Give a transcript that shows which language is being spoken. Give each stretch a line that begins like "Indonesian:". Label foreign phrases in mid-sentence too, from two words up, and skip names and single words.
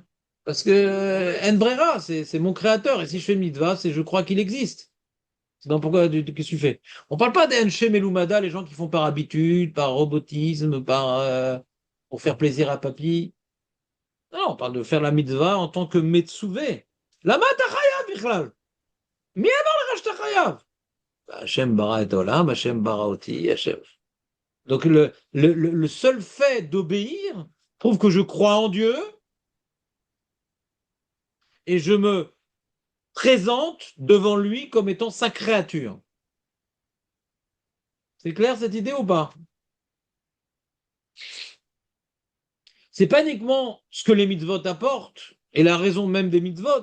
French: Parce que
Hebrew: אין ברירה,
French: c'est mon créateur. Et si je fais mitzvah, c'est je crois qu'il existe. Donc pourquoi qu'est-ce que tu fais? On parle pas d'
Hebrew: אנשי מלומדה,
French: les gens qui font par habitude, par robotisme, pour faire plaisir à papy. Non, on parle de faire la mitzvah en tant que Metsouvé.
Hebrew: למה תתחייב בכלל. מי אמר לך תתחייב. השם ברא את העולם, השם ברא אותי, השם.
French: Donc le seul fait d'obéir prouve que je crois en Dieu et je me présente devant lui comme étant sa créature. C'est clair cette idée ou pas? C'est pas uniquement ce que les mitzvot apportent et la raison même des mitzvot.